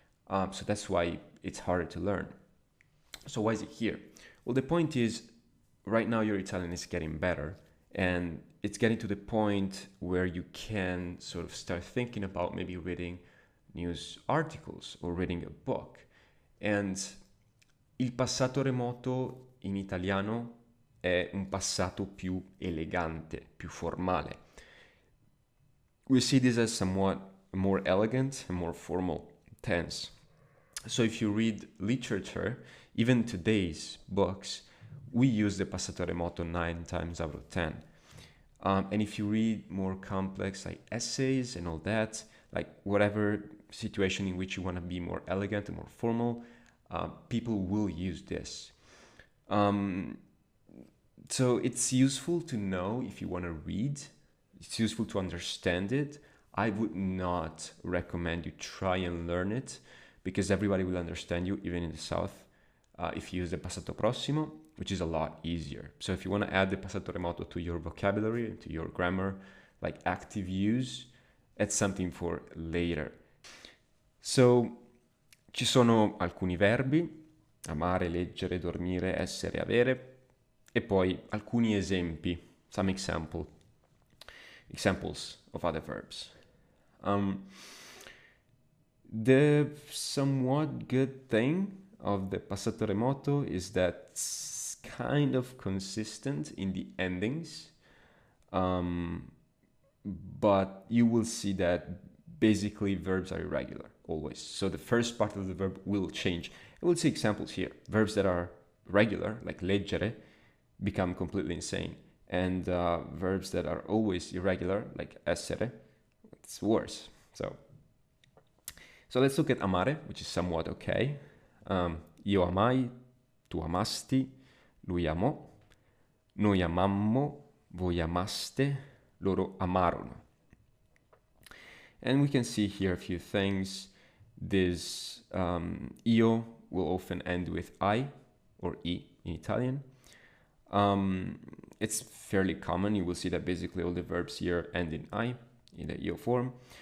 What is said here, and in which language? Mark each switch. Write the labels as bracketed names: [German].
[English] So that's why it's harder to learn. So why is it here? Well, the point is, right now your Italian is getting better, and it's getting to the point where you can sort of start thinking about maybe reading news articles or reading a book. [Italian] And il passato remoto in italiano è un passato più elegante, più formale. [English] We see this as somewhat more elegant and more formal tense. So if you read literature, even today's books, we use the passato remoto 9 times out of 10. And if you read more complex like essays and all that, like whatever situation in which you want to be more elegant and more formal, people will use this. So it's useful to know if you want to read. It's useful to understand it. I would not recommend you try and learn it because everybody will understand you, even in the South, if you use the passato prossimo, which is a lot easier. So if you want to add the passato remoto to your vocabulary and to your grammar, like active use, it's something for later. [Italian] So ci sono alcuni verbi, amare, leggere, dormire, essere, avere, e poi alcuni esempi, [English] some examples of other verbs. The somewhat good thing of the passato remoto is that it's kind of consistent in the endings, but you will see that basically verbs are irregular always. So the first part of the verb will change. I will see examples here. Verbs that are regular, like leggere, become completely insane. And verbs that are always irregular, like essere, it's worse. So let's look at amare, which is somewhat okay. [Italian] Io amai, tu amasti, lui amò, noi amammo, voi amaste, loro amarono. [English] And we can see here a few things. This io will often end with I or I in Italian. It's fairly common. You will see that basically all the verbs here end in I, in the io form.